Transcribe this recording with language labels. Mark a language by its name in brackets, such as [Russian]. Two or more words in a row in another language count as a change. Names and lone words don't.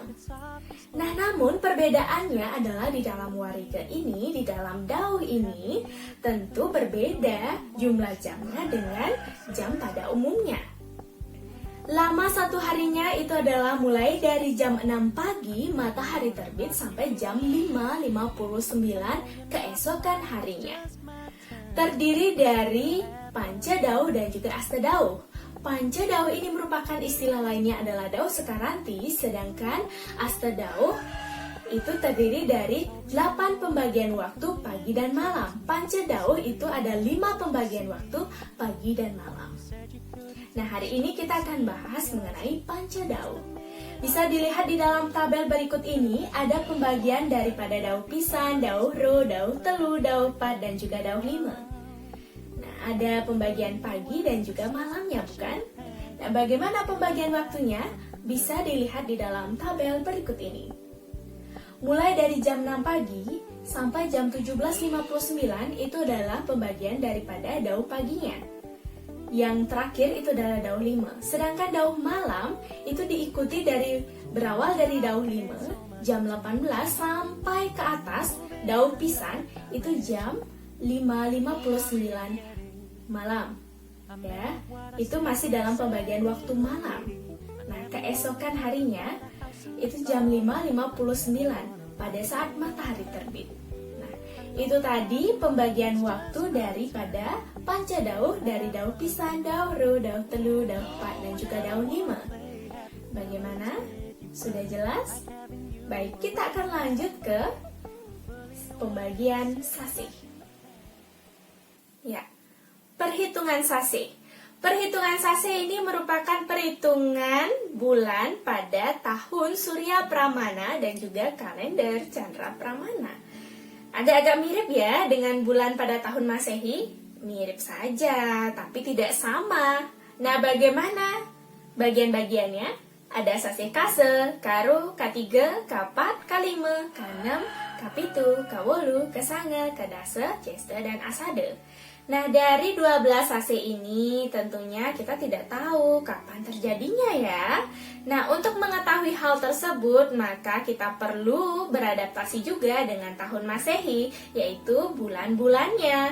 [Indonesian] Nah, namun perbedaannya adalah di dalam Warige ini, di dalam dauh ini, tentu berbeda jumlah jamnya dengan jam pada umumnya. Lama satu harinya itu adalah mulai dari jam 6 pagi matahari terbit sampai jam 5.59 keesokan harinya. Terdiri dari panca dauh dan juga asta dauh. Panca dauh ini merupakan istilah lainnya adalah dauh sekaranti, sedangkan asta dauh itu terdiri dari 8 pembagian waktu pagi dan malam. Panca dauh itu ada 5 pembagian waktu pagi dan malam. Nah, hari ini kita akan bahas mengenai panca dauh. Bisa dilihat di dalam tabel berikut ini ada pembagian daripada dauh pisan, dauh ro, dauh telu, dauh pat, dan juga dauh lima. Nah, ada pembagian pagi dan juga malamnya, bukan? Nah, bagaimana pembagian waktunya? Bisa dilihat di dalam tabel berikut ini. Mulai dari jam 6 pagi sampai jam 17.59 itu adalah pembagian daripada dauh paginya. Yang terakhir itu adalah dauh 5. Sedangkan dauh malam itu diikuti berawal dari dauh 5 jam 18 sampai ke atas dauh pisan itu jam 5.59 malam. Ya, itu masih dalam pembagian waktu malam. Nah, keesokan harinya itu jam 5.59 pada saat matahari terbit. Itu tadi pembagian waktu daripada panca dauh dari dauh pisan, dauh ro, dauh telu, dauh pat, dan juga dauh lima. Bagaimana? Sudah jelas? Baik, kita akan lanjut ke pembagian sasih. Ya, perhitungan sasih. Perhitungan sasih ini merupakan perhitungan bulan pada tahun Surya Pramana dan juga kalender Chandra Pramana. Agak-agak mirip ya dengan bulan pada tahun Masehi? Mirip saja, tapi tidak sama. Nah, bagaimana bagian-bagiannya? Ada sasih kase, karu, katiga, kapat, kalima, kanem, kapitu, kawolu, kesanga, kadase, ceste, dan asade. Nah, dari 12 sasih ini tentunya kita tidak tahu kapan terjadinya ya. Nah, untuk mengetahui hal tersebut, maka kita perlu beradaptasi juga dengan tahun Masehi, yaitu bulan-bulannya.